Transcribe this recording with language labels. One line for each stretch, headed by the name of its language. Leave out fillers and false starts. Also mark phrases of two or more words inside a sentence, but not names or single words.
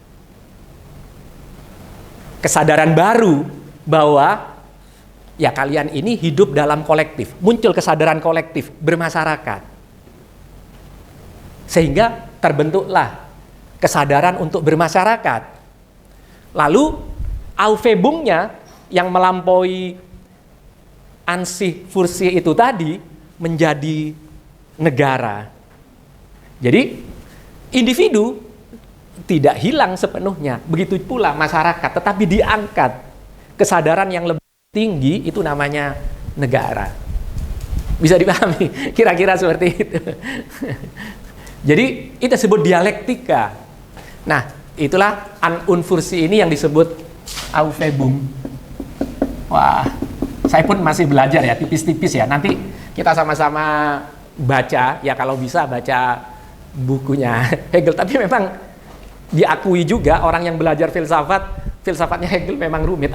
Indonesian: Kesadaran baru bahwa ya kalian ini hidup dalam kolektif. Muncul kesadaran kolektif, bermasyarakat. Sehingga terbentuklah kesadaran untuk bermasyarakat. Lalu aufhebungnya yang melampaui
German: an sich für sich
Indonesian: itu tadi menjadi negara. Jadi individu tidak hilang sepenuhnya, begitu pula masyarakat, tetapi diangkat kesadaran yang lebih tinggi, itu namanya negara. Bisa dipahami? Kira-kira seperti itu. Jadi itu disebut dialektika. Nah, itulah
German: an und für sich
Indonesian: ini yang disebut aufhebung. Wah, saya pun masih belajar ya, tipis-tipis ya. Nanti kita sama-sama baca, ya kalau bisa baca bukunya Hegel. Tapi memang diakui juga orang yang belajar filsafatnya Hegel memang rumit.